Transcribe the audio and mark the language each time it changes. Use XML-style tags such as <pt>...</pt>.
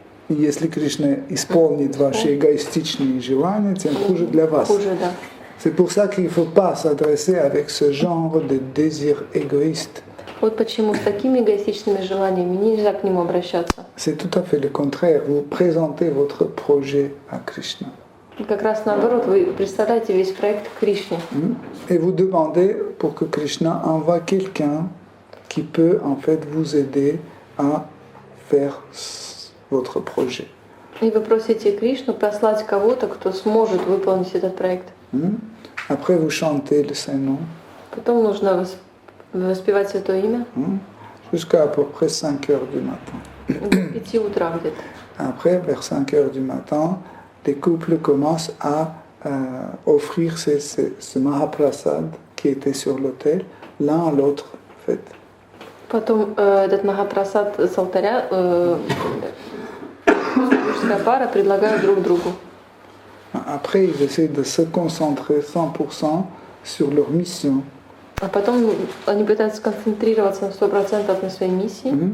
<ru>Если Кришна исполнит ваши эгоистичные желания, тем хуже для вас. Хуже, да.</ru> <fr>C'est pour ça qu'il ne faut pas s'adresser avec ce genre de désir égoïste.</fr> <ru>Вот почему с такими эгоистичными желаниями нельзя к нему обращаться.</ru> <fr>C'est tout à fait le contraire. Vous présentez votre projet à Krishna.</fr> <ru>Как раз наоборот, вы представляете весь проект Кришне.</ru> <fr>Et vous demandez pour que Krishna envoie quelqu'un qui peut en fait vous aider à faire votre projet.</fr> <ru>И вы просите Кришну послать кого-то, кто сможет выполнить этот проект.</ru> <fr>Après, vous chantez le Saint-Nom.</fr> <ru>Потом нужно воспевать Святое Имя.</ru> <fr>Jusqu'à peu près 5 heures du matin.</fr> <ru>До 5 утра где-то.</ru> <fr>Après, vers 5 heures du matin, les couples commencent à offrir ce Mahaprasad qui était sur l'autel, l'un à l'autre, en fait.</fr> <ru>Потом этот Махапрасад с алтаря мужская пара предлагают друг другу.</ru> <fr>Après, ils essaient de se concentrer 100% sur leur mission.</fr> <ru>А потом они пытаются сконцентрироваться на 100% на своей миссии.</ru>